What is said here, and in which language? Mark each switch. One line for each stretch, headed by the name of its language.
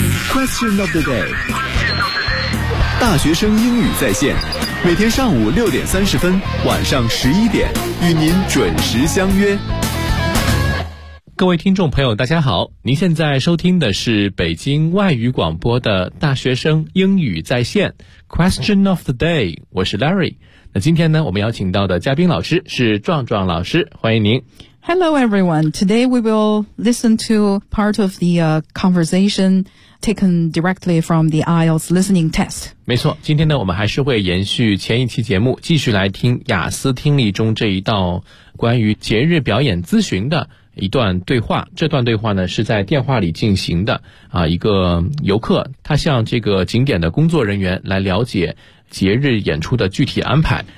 Chinese: Question of the day， 大学生英语在线，每天上午6:30，晚上11:00，与您准时相约。各位听众朋友大家好，您现在收听的是北京外语广播的大学生英语在线 Question of the day， 我是 Larry。那今天呢，我们邀请到的嘉宾老师是壮壮老师，欢迎您。
English: Hello everyone, today we will listen to part of the conversation taken directly from the IELTS listening test.
Chinese: 没错，今天呢我们还是会延续前一期节目，继续来听雅思听力中这一道关于节日表演咨询的一段对话。这段对话呢是在电话里进行的啊，一个游客他向这个景点的工作人员来了解节日演出的具体安排。